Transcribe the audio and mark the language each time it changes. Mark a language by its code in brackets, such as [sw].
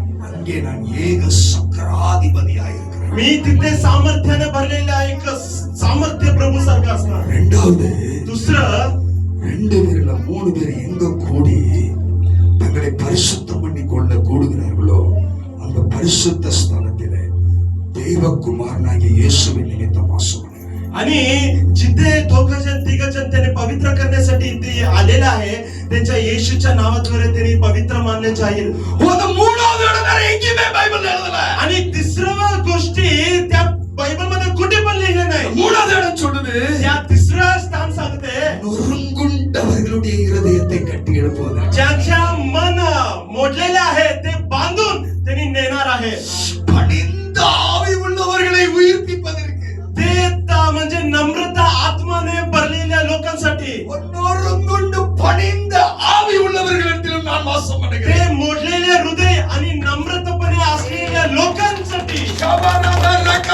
[ta] அங்கே நான் ஏக சக்கராதிபதியாய் இருக்கிறேன். [mr] मी तिथे सामर्थ्याने भरलेला एक सामर्थ्य प्रभू सारखा असणार. [ta] ரெண்டாவது, [mr] दुसरं, [ta] 2 பேர்ல 3 பேர் எங்க கூடி தங்களை பரிசுத்தம் பண்ணி கொள்ள கூடுகிறார்களோ அந்த பரிசுத்த ஸ்தலத்திலே தேவகுமாரனாகிய இயேசுவின் நிமித்தம் வாசம் பண்ணுகிறேன். [mr] आणि जिथे दोघजण तिघजण त्याने पवित्र करण्यासाठी इथे आलेला आहे, त्यांच्या येशूच्या नावाद्वारे त्यांनी पवित्र मानले जाईल. [ta] அந்த மூணாவது இடம் வேற எங்கேயுமே பைபிள் எழுதல. [mr] आणि तिसऱ्या गोष्टी त्या बायबल मध्ये कुठे पण लिहिले नाही. [ta] மூணாவது இடம் சொல்லுது, [mr] त्या तिसरं स्थान सांगते [ta] நொறுங்குண்டவர்களுடைய இருதயத்தை கட்டி எழுப்புவதற்கு. [mr] ज्यांच्या मन मोडलेले आहे ते बांधून त्यांनी नेणार आहे. [ta] பணிந்த ஆவி உள்ளவர்களை உயிர்ப்பிப்பதற்கு. [mr] ते म्हणजे नम्रता आत्माने भरलेल्या लोकांसाठी. [ta] நொறுங்குண்டு பணிந்த ஆவி உள்ளவர்களிடத்திலும் நான் வாசம் [mr] ते [ta] பண்ணுகிறேன். [mr] मोडलेले हृदय आणि नम्रतापणे असलेल्या लोकांसाठी.